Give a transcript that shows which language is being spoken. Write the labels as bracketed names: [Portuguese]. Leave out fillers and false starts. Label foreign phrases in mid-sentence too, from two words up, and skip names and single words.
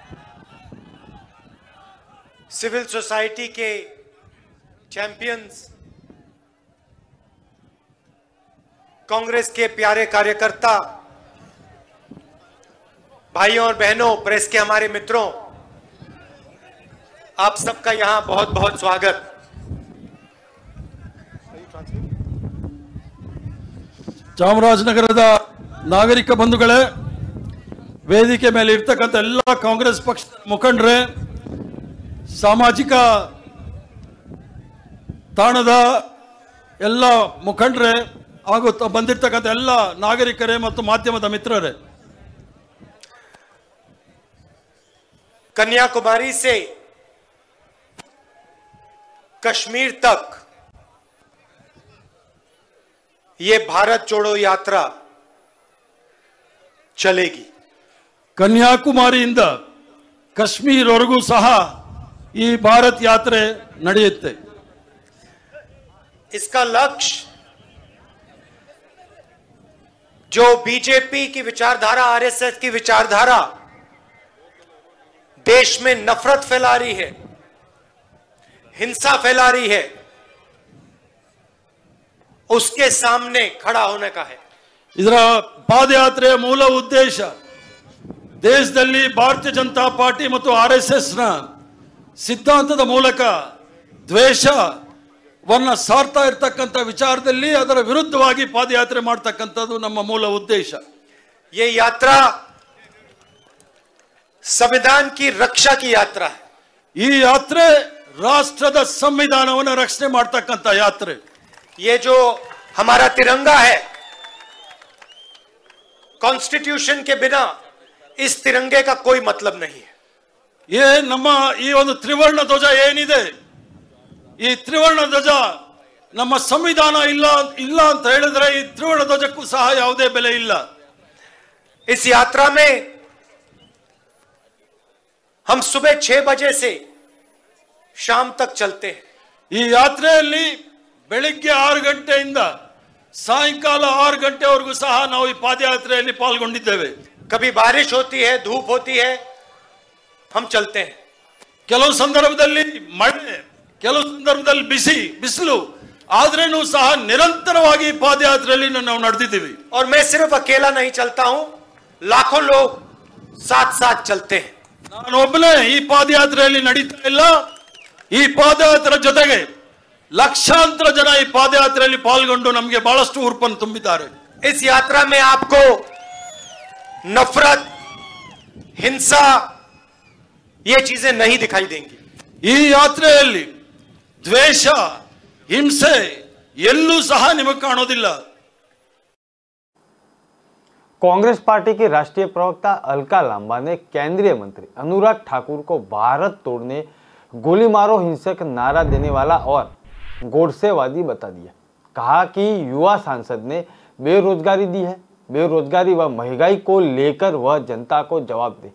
[English] civil society [Hindi] के चैंपियंस, कांग्रेस के प्यारे कार्यकर्ता, भाइयों और बहनों, प्रेस के हमारे मित्रों, आप सबका यहां बहुत बहुत स्वागत। [Kannada] ಚಾಮರಾಜನಗರದ ನಾಗರಿಕ ಬಂಧುಗಳೇ, ವೇದಿಕೆ ಮೇಲೆ ಇರ್ತಕ್ಕಂಥ ಎಲ್ಲ ಕಾಂಗ್ರೆಸ್ ಪಕ್ಷದ ಮುಖಂಡರೇ, ಸಾಮಾಜಿಕ ತಾಣದ ಎಲ್ಲ ಮುಖಂಡರೇ, ಹಾಗೂ ಬಂದಿರತಕ್ಕಂಥ ಎಲ್ಲ ನಾಗರಿಕರೇ ಮತ್ತು ಮಾಧ್ಯಮದ ಮಿತ್ರರೇ, [Hindi] कन्याकुमारी से कश्मीर तक ये भारत जोड़ो यात्रा चलेगी। [Kannada] ಕನ್ಯಾಕುಮಾರಿಯಿಂದ ಕಾಶ್ಮೀರವರೆಗೂ ಸಹ ಈ ಭಾರತ್ ಯಾತ್ರೆ ನಡೆಯುತ್ತೆ। [Hindi] इसका लक्ष्य जो बीजेपी की विचारधारा, आरएसएस की विचारधारा देश में नफरत फैला रही है, हिंसा फैला रही है, उसके सामने खड़ा होने का है। [Kannada] ಇದರ ಪಾದಯಾತ್ರೆಯ ಮೂಲ ಉದ್ದೇಶ ದೇಶದಲ್ಲಿ ಭಾರತೀಯ ಜನತಾ ಪಾರ್ಟಿ ಮತ್ತು ಆರ್ಎಸ್ಎಸ್ನ ಸಿದ್ಧಾಂತದ ಮೂಲಕ ದ್ವೇಷವನ್ನ ಸಾರ್ತಾ ಇರತಕ್ಕಂಥ ವಿಚಾರದಲ್ಲಿ ಅದರ ವಿರುದ್ಧವಾಗಿ ಪಾದಯಾತ್ರೆ ಮಾಡತಕ್ಕಂಥದ್ದು ನಮ್ಮ ಮೂಲ ಉದ್ದೇಶ। [Hindi] ये यात्रा संविधान की रक्षा की यात्रा है। [Kannada] ಈ ಯಾತ್ರೆ ರಾಷ್ಟ್ರದ ಸಂವಿಧಾನವನ್ನು ರಕ್ಷಣೆ ಮಾಡತಕ್ಕಂಥ ಯಾತ್ರೆ। [Hindi] ये जो हमारा तिरंगा है, कॉन्स्टिट्यूशन के बिना इस तिरंगे का कोई मतलब नहीं है। [Kannada] ये ನಮ್ಮ ಈ ಒಂದು ತ್ರಿವರ್ಣ ಧ್ವಜ ಏನಿದೆ, ಈ ತ್ರಿವರ್ಣ ಧ್ವಜ ನಮ್ಮ ಸಂವಿಧಾನ ಇಲ್ಲ ಅಂತ ಹೇಳಿದ್ರೆ ಈ ತ್ರಿವರ್ಣ ಧ್ವಜಕ್ಕೂ ಸಹ ಯಾವುದೇ ಬೆಲೆ ಇಲ್ಲ। [Hindi] इस यात्रा में हम सुबह 6 बजे से शाम तक चलते हैं। [Kannada] ಈ ಯಾತ್ರೆಯಲ್ಲಿ ಬೆಳಿಗ್ಗೆ 6 ಗಂಟೆಯಿಂದ ಸಾಯಂಕಾಲ 6 ಗಂಟೆವರೆಗೂ ಸಹ ನಾವು ಈ ಪಾದಯಾತ್ರೆಯಲ್ಲಿ ಪಾಲ್ಗೊಂಡಿದ್ದೇವೆ। [Hindi] कभी बारिश होती है, धूप होती है, हम चलते हैं। [Kannada] ಕೆಲವು ಸಂದರ್ಭದಲ್ಲಿ ಮಳೆ, ಕೆಲವು ಸಂದರ್ಭದಲ್ಲಿ ಬಿಸಿಲು, ಆದ್ರೇನೂ ಸಹ ನಿರಂತರವಾಗಿ ಪಾದಯಾತ್ರೆಯಲ್ಲಿ ನಾವು ನಡೆದಿದ್ದೀವಿ। [Hindi] और मैं सिर्फ अकेला नहीं चलता हूं, लाखों लोग साथ साथ चलते हैं। [Kannada] ನಾನು ಒಬ್ಬನೇ ಈ ಪಾದಯಾತ್ರೆಯಲ್ಲಿ ನಡೀತಾ ಇಲ್ಲ, ಈ ಪಾದಯಾತ್ರೆ ಜೊತೆಗೆ ಲಕ್ಷಾಂತರ ಜನ ಈ ಪಾದಯಾತ್ರೆಯಲ್ಲಿ ಪಾಲ್ಗೊಂಡು ನಮಗೆ ಬಹಳಷ್ಟು ಹುರುಪನ್ನು ತುಂಬಿದ್ದಾರೆ। [Hindi] इस यात्रा में आपको नफरत, हिंसा, ये चीजें नहीं दिखाई देंगी। [Kannada] ಈ ಯಾತ್ರೆಯಲ್ಲಿ ದ್ವೇಷ, ಹಿಂಸೆ ಎಲ್ಲೂ ಸಹ ನಿಮಗೆ ಕಾಣೋದಿಲ್ಲ। [Hindi] कांग्रेस पार्टी की राष्ट्रीय प्रवक्ता अलका लांबा ने केंद्रीय मंत्री अनुराग ठाकुर को भारत तोड़ने, गोली मारो हिंसक नारा देने वाला और गोडसेवादी बता दिया। कहा कि युवा सांसद ने बेरोजगारी दी है, बेरोजगारी व महंगाई को लेकर वह जनता को जवाब दे।